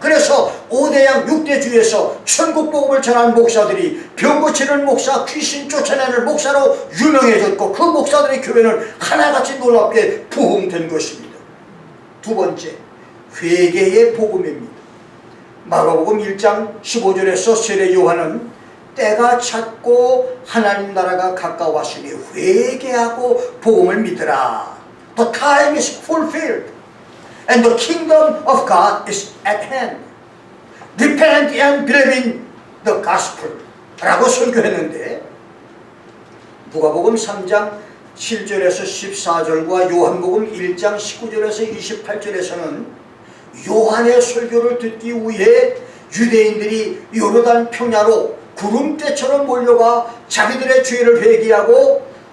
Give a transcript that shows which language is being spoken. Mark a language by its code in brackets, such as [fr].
[ko] 그래서 5대양 6대주에서 천국복음을 전한 목사들이 병 고치는 목사, 귀신 쫓아내는 목사로 유명해졌고 그 목사들의 교회는 하나같이 놀랍게 부흥된 것입니다. 두 번째, 회개의 복음입니다. 마가복음 1장 15절에서 세례 요한은 때가 찼고 하나님 나라가 가까웠으니 회개하고 복음을 믿으라. [en] The time is fulfilled and the kingdom of God is at hand. Repent and believe in the gospel [ko] 라고 설교했는데 누가복음 3장 7절에서 14절과 요한복음 1장 19절에서 28절에서는 요한의 설교를 듣기 위해 유대인들이 요르단 평야로 구름대처럼 몰려가 자기들의 죄를 회개하고